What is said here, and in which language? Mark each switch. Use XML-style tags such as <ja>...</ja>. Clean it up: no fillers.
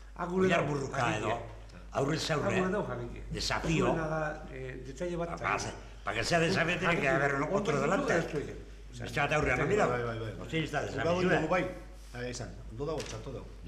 <eu>Oiar burruka edo aurrez aurre.</eu> <es>Desafio.</es> <eu>Detalle bat.</eu> <es>Para que sea desafío tiene que haber otro delante.</es> <eu>Beste bat aurrean,</eu> <es>no mira. Hostia, está desafio.</es> <eu>Bai, esan, ondo dago, txarto dago.</eu>